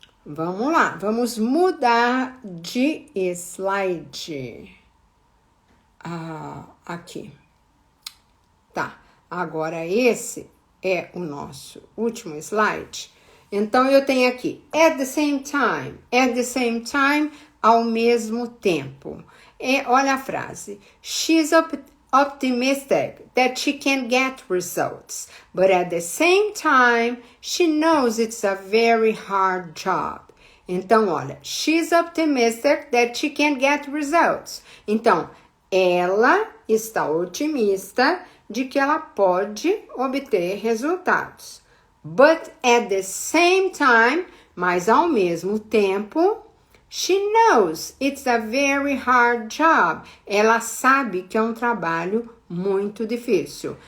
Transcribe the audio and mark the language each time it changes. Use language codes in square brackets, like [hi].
[pt] Vamos lá, vamos mudar de slide. Aqui. Tá, agora esse é o nosso último slide. Então, eu tenho aqui, at the same time, ao mesmo tempo. Olha a frase, [en] she's optimistic that she can get results, but at the same time, she knows it's a very hard job. [pt] Então, olha, [en] she's optimistic that she can get results. [pt] Então, ela está otimista de que ela pode obter resultados. [en] But at the same time, [pt] mas ao mesmo tempo, [en] she knows it's a very hard job. [pt] Ela sabe que é um trabalho muito difícil.